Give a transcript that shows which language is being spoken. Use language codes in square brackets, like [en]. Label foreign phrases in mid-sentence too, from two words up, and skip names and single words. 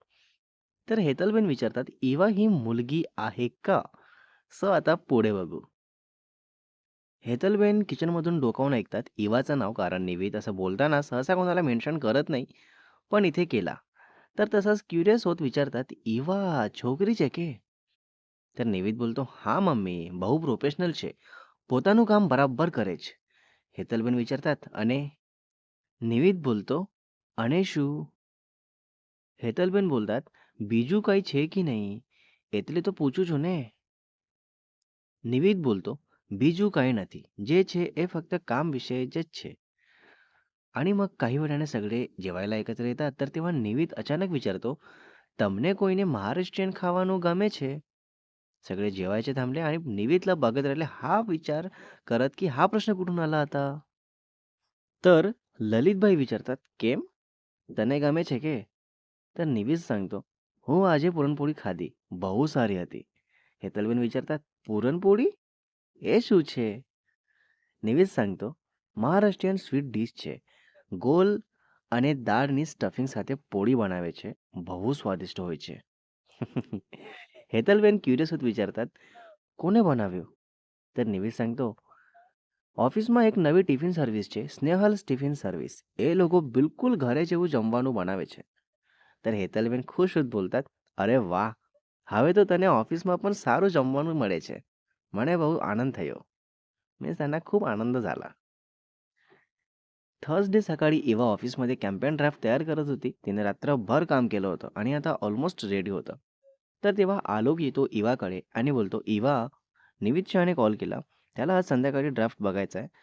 [mr] तर हेतलबेन विचारतात, "इवा ही मुलगी आहे का?" सो आता पुढे बघू. हेतलबेन किचनमधून डोकावून ऐकतात इवाचं नाव कारण निवेद असं बोलताना सहसा कोणाला मेन्शन करत नाही, पण इथे केला. तर तसंच क्युरियस होत विचारतात, "इवा [gu] છોકરી છે કે?" तर નિવેદ બોલતો, "હા મમ્મી, બહુ પ્રોફેશનલ છે. પોતાનું કામ બરાબર કરે છે." હેતલબેન વિચારतात, "અને?" નિવેદ બોલતો, "અને શું?" હેતલબેન બોલतात, "બીજું કંઈ છે કે નહીં? એટલે તો પૂછું છું ને." નિવેદ બોલતો, "બીજું કંઈ નથી. જે છે એ ફક્ત કામ વિશે જ છે." [mr] आणि मग काही वेळाने सगळे जेवायला एकत्र येतात तर तेव्हा निवित अचानक विचारतो, [gu] "તમને કોઈને महाराष्ट्रीयन ખાવાનું ગમે છે?" [mr] सगळे जेवायचे थांबले आणि निवितला बघत राहिले हा विचार करत की हा प्रश्न कुठून आला आता. तर ललितभाई विचारतात, [gu] "કેમ? તને ગમે છે કે?" [mr] तर निवित सांगतो, "हो [gu] આજે पुरणपोळी ખાધી. બહુ સારી હતી." હેતલબેન વિચારतात, "पुरणपोळी? એ શું છે?" નિવિત सांगतो, "મહારાષ્ટ્રીયન સ્વીટ ડીશ છે. ગોલ અને દાળની સ્ટફિંગ સાથે પોળી બનાવે છે. બહુ સ્વાદિષ્ટ હોય છે." હેતલબેન ક્યુરિયસ હોત વિચારतात, "કોને બનાવ્યું?" तर નિવિત सांगतो, "ઓફિસમાં એક નવી ટિફિન સર્વિસ છે, સ્નેહલ્સ ટિફિન સર્વિસ. એ લોકો બિલકુલ ઘરે જેવું જમવાનું બનાવે છે." तर હેતલબેન ખુશ હોત બોલतात, "અરે વાહ! હવે તો તને ઓફિસમાં પણ સારું જમવાનું મળે છે." મને બહુ આનંદ થયો. [mr] मीन्स त्यांना खूप आनंद झाला. थर्सडे सकाळी इवा ऑफिसमध्ये कॅम्पेन ड्राफ्ट तयार करत होती. तिने रात्रभर काम केलं होतं आणि आता ऑलमोस्ट रेडी होतं. तर तेव्हा आलोक येतो इवाकडे आणि बोलतो, "इवा, निवित शहाने कॉल केला. त्याला आज संध्याकाळी ड्राफ्ट बघायचा आहे.